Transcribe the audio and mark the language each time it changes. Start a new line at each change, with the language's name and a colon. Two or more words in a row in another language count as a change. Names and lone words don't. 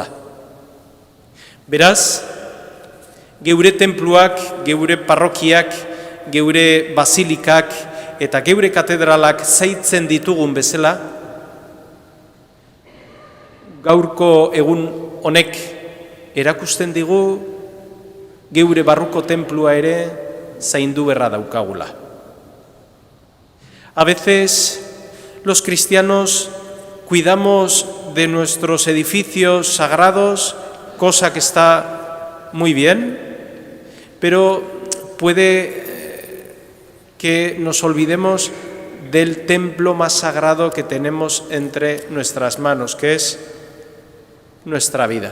Basque: Beraz, geure tenpluak, geure parrokiak, geure basilikak eta geure katedralak zaitzen ditugun bezala, gaurko egun honek erakusten digu geure barruko tenplua ere zaindu berra daukagula.
Spanish: A veces los cristianos cuidamos de nuestros edificios sagrados, cosa que está muy bien, pero puede que nos olvidemos del templo más sagrado que tenemos entre nuestras manos, que es nuestra vida.